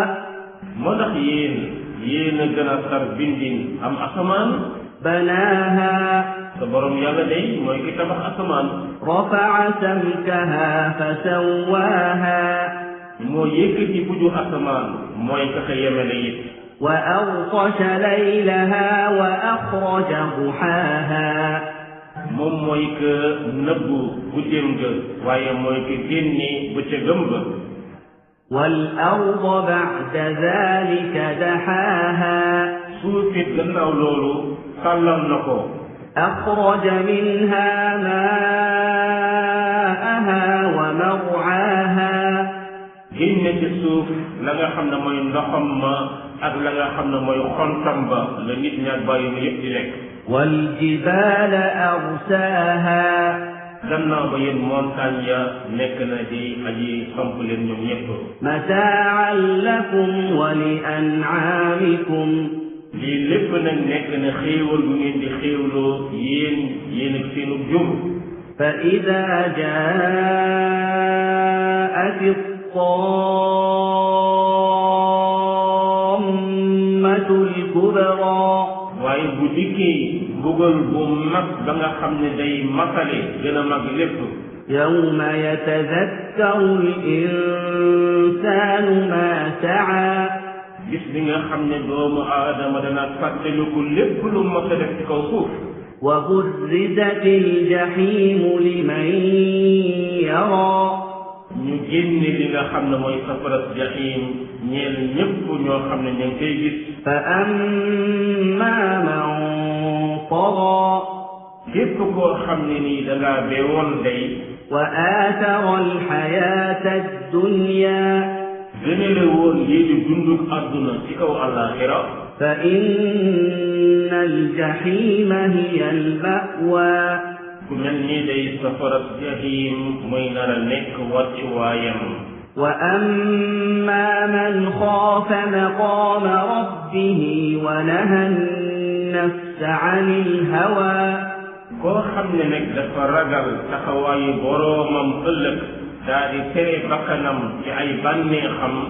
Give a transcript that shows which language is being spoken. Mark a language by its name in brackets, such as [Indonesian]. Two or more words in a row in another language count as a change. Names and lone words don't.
[Wolof] moo tax yéen a gën a sar bindin am asamaan. banaaha. sa borom yàlla day mooy ki tabax asamaan. [Arabic] رفع سمكها فسواها. [Wolof] moo yëkkati buju asamaan mooy ka ko yemele it. [Arabic] وأغطش ليلها وأخرج ضحاها [Wolof] moom mooy que nëbbu guddeem ga waaye mooy que génne bëccëgam ba [Arabic] والأرض بعد ذلك دحاها [Wolof] suuf it gannaaw loolu tàllal na ko [Arabic] أخرج منها ماءها ومرعاها [Wolof] génne ci suuf la nga xam ne mooy ndoxam ma ak la nga xam ne mooy xontam ba la nit ñaak bàyyi ma yëpp di lekk [Arabic] والجبال أرساها [Wolof] gannaaw ba yéen montagne ya nekk na di aji samp leen ñoom ñëpp [Arabic] متاعا لكم ولأنعامكم [Wolof] lii lépp nag nekk na xéewal bu ngeen di xéewloo yéen ak seenu jur [Arabic] فإذا جاءت الطامة الكبرى [Wolof] waaye bu dikkee mbugal bu mag ba nga xam ne day matale gën a mag lépp [Arabic] يوم يتذكر الإنسان ما سعى [Wolof] bis bi nga xam ne doomu aadama dana fàttaliku lépp lu mos a def ci kaw suuf [Arabic] وبرزت الجحيم لمن يرى [Wolof] ñu génne li nga xam ne mooy safara jahim ñeel ñëpp ñoo xam ne ñu ngi koy gis [Arabic] فأما من طغى [Wolof] képp koo xam ne nii da ngaa beewoon day [Arabic] وآثر الحياة الدنيا [Wolof] gënale woon lii di dundug àdduna ci kaw àllaaxira [Arabic] فإن الجحيم هي المأوى [Wolof] ku mel nii day safara jahim mooy nar a nekk wàccuwaayam [Arabic] وأما من خاف مقام ربه ونهى النفس عن الهوى [Wolof] koo xam ne nag dafa ragal taxawaayu boroomam ëllëg daa di tere bakkanam ci ay bànneexam